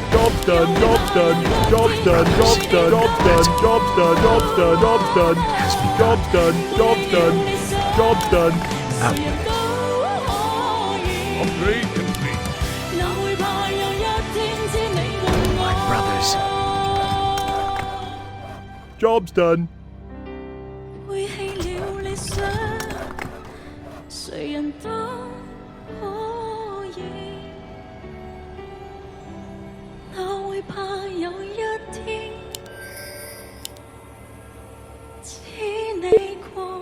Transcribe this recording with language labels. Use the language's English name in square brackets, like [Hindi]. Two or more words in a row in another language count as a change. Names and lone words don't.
[English] Job's done. Job's done. Job's done. Job's done. Job's done. Job's done. Job's done. Job's done. Job's done. Job's done. Out with it. Complete. Complete. My brothers. Job's done. [Cantonese] 背棄了理想，誰人都可以。哪會怕有一天只你過？